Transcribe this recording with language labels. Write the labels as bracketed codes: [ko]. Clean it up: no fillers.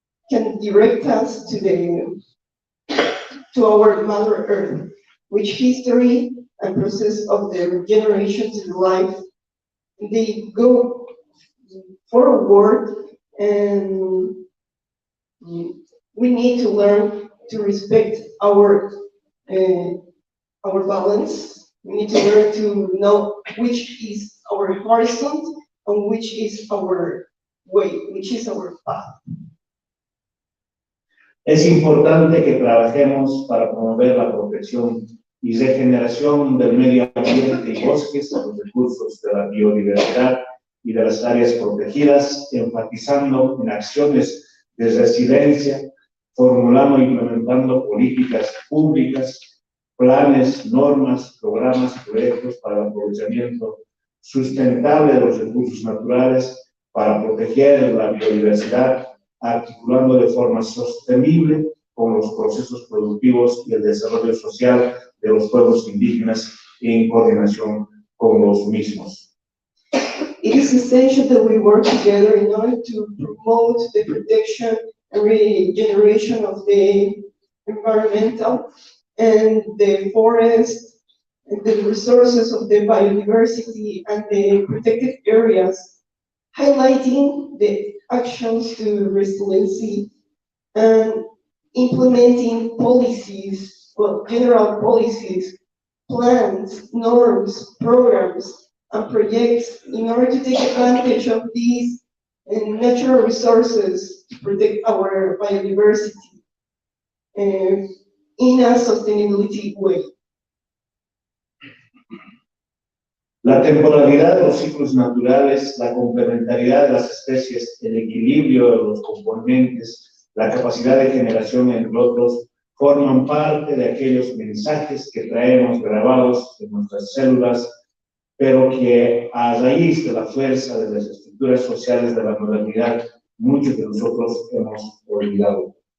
[en] can direct us to our Mother Earth, which history and process of the regeneration to the life, they go forward, and we need to learn to respect our balance. We need to learn to know which is our horizon and which is our way, which is our path. [es] Es importante que trabajemos para promover la protección y regeneración del medio ambiente y bosques, los recursos de la biodiversidad y de las áreas protegidas, enfatizando en acciones de resiliencia, formulando e implementando políticas públicas, planes, normas, programas, proyectos para el aprovechamiento sustentable de los recursos naturales, para proteger la biodiversidad, articulando de forma sostenible con los procesos productivos y el desarrollo social de los pueblos indígenas en coordinación con los mismos. [en] It is essential that we work together in order to promote the protection and regeneration of the environmental and the forest and the resources of the biodiversity and the protected areas, highlighting the actions to resiliency and implementing policies, well, general policies, plans, norms, programs, and projects in order to take advantage of these natural resources to protect our biodiversity in a sustainability way. [es] La temporalidad de los ciclos naturales, la complementariedad de las especies, el equilibrio de los componentes, la capacidad de generación, entre otros, forman parte de aquellos mensajes que traemos grabados en nuestras células, pero que a raíz de la fuerza de las estructuras sociales de la modernidad, muchos de nosotros hemos olvidado.